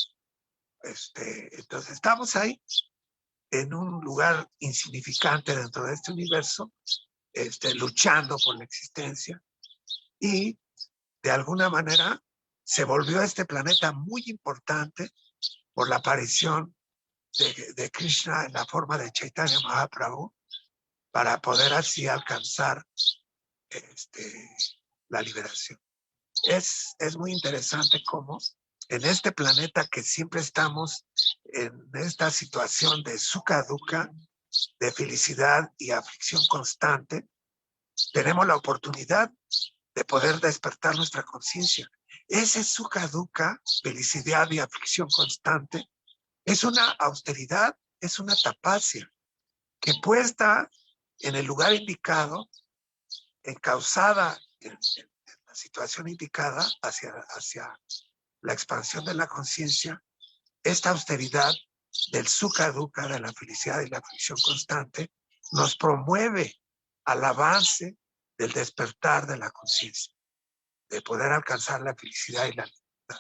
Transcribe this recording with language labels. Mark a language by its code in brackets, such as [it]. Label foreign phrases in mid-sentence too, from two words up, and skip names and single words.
[es] Entonces estamos ahí en un lugar insignificante dentro de este universo, luchando por la existencia, y de alguna manera se volvió este planeta muy importante por la aparición de Krishna en la forma de Chaitanya Mahaprabhu, para poder así alcanzar la liberación. Es muy interesante cómo en este planeta, que siempre estamos en esta situación de [sa] sukha dukha, [es] de felicidad y aflicción constante, tenemos la oportunidad de poder despertar nuestra conciencia. [sa] Ese sukha dukha, [es] felicidad y aflicción constante, Es una austeridad, es una tapacia que puesta en el lugar indicado, encauzada en la situación indicada hacia la expansión de la conciencia, esta austeridad del [sa] sukha dukkha, [es] de la felicidad y la aflicción constante, nos promueve al avance del despertar de la conciencia, de poder alcanzar la felicidad y la libertad.